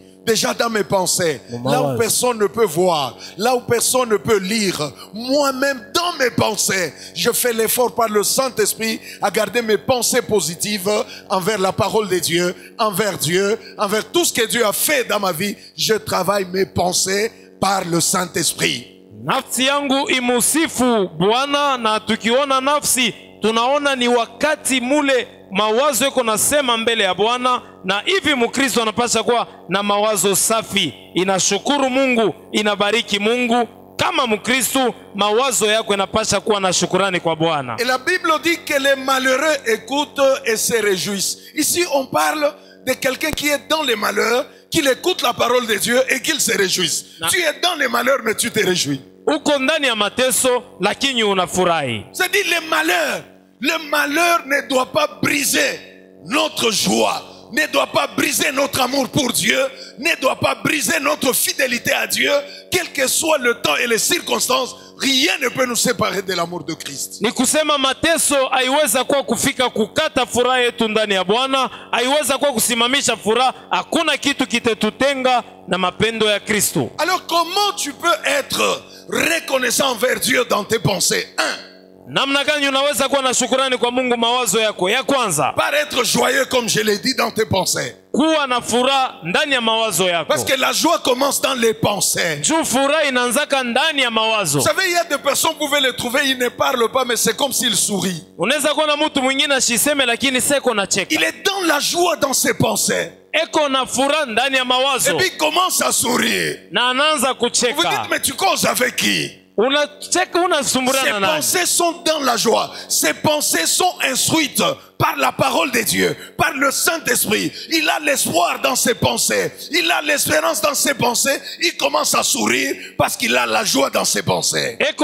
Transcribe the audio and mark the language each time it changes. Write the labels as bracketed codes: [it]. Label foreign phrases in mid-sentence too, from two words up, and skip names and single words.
[fr] déjà dans mes pensées, là où personne ne peut voir, là où personne ne peut lire, moi-même dans mes pensées, je fais l'effort par le Saint-Esprit à garder mes pensées positives envers la parole de Dieu, envers tout ce que Dieu a fait dans ma vie. Je travaille mes pensées par le Saint-Esprit. [sw] Nafsi yangu imusifu Bwana, na tukiona nafsi tunaona ni wakati mule mawazo yako nasema mbele ya Bwana, na hivi Mkristo anapaswa kuwa na mawazo safi, inashukuru Mungu, inabariki Mungu. Kama Mkristo mawazo yako yanapaswa kuwa na shukrani kwa Bwana. [fr] Et la Bible dit que les malheureux écoutent et se réjouissent. Ici on parle de quelqu'un qui est dans les malheurs, qu'il écoute la parole de Dieu et qu'il se réjouisse. Tu es dans les malheurs mais tu te réjouis. [sw] Uko ndani ya mateso lakini unafurahi. [fr] C'est-à-dire le malheur ne doit pas briser notre joie, ne doit pas briser notre amour pour Dieu, ne doit pas briser notre fidélité à Dieu, quel que soit le temps et les circonstances. Rien ne peut nous séparer de l'amour de Christ. [sw] Ni kusema mateso haiweza kuwa kufika kukata furaha yetu ndani ya Bwana, haiweza kuwa kusimamisha furaha. Hakuna kitu kitetutenga na mapendo ya Kristo. [fr] Alors comment tu peux être reconnaissant envers Dieu dans tes pensées? [sw] Namna gani unaweza kuwa na shukrani kwa Mungu mawazo yako? Ya kwanza, [fr] par être joyeux comme je l'ai dit dans tes pensées. [sw] Kuwa na furaha ndani ya mawazo yako. [fr] Parce que la joie commence dans les pensées. [sw] Juu furaha inaanzaka ndani ya mawazo. [fr] Vous savez, il y a des personnes, vous pouvez les trouver, ils ne parlent pas, mais c'est comme s'ils sourient. [sw] Unaweza kuona mtu mwingine asiseme lakini seko na cheka. [fr] Il est dans la joie dans ses pensées. [sw] Eko na furaha ndani ya mawazo. [fr] Et puis il commence à sourire. [sw] Na anaanza kucheka. [fr] Vous dites, mais tu causes avec qui? Ses pensées sont dans la joie. Ses pensées sont instruites par la parole de Dieu, par le Saint-Esprit. Il a l'espoir dans ses pensées. Il a l'espérance dans ses pensées. Il commence à sourire parce qu'il a la joie dans ses pensées.